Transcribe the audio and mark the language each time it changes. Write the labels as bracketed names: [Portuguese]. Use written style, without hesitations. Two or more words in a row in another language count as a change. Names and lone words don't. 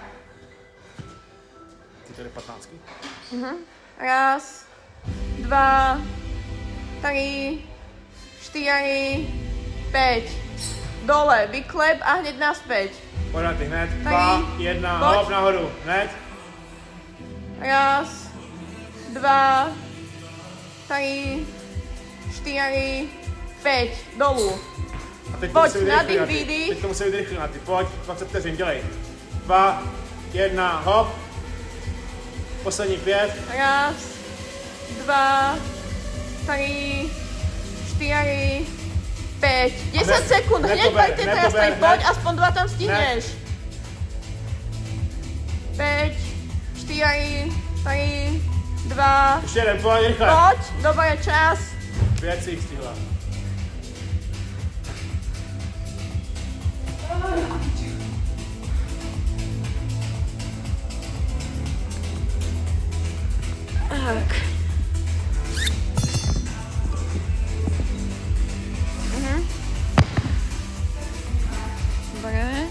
[Czech] Ty to je 15. [Slovak] Raz, dva, 3, 4, 5. Dole, vyklep a hneď naspäť. Poď na ty, hned. 3, 2, 1, poď. hop, [Czech] nahoru, hned. [Slovak] Raz, dva, 3, 4, 5. Dolu. [Czech] A teď [Slovak] Poď, [Czech] to musí být nádych, rychle na ty. výdych. Teď to musí být rychle na ty. Pojď, 20 vteřin, dělej. 2, 1, hop. Poslední 5. [Slovak] Raz, dva, 3, 4, 5. 10 sekúnd, hneď nepober, pojďte teraz nepober, [Czech] tady, poď, hned. [Slovak] aspoň 2 tam stihneš. 5, 4, 3, 2, [Czech] Ještě jeden, pojď, rychle. [Slovak] poď, dobre, čas. [Czech] 5 si jich stihla. Tak. [Slovak] Dobre.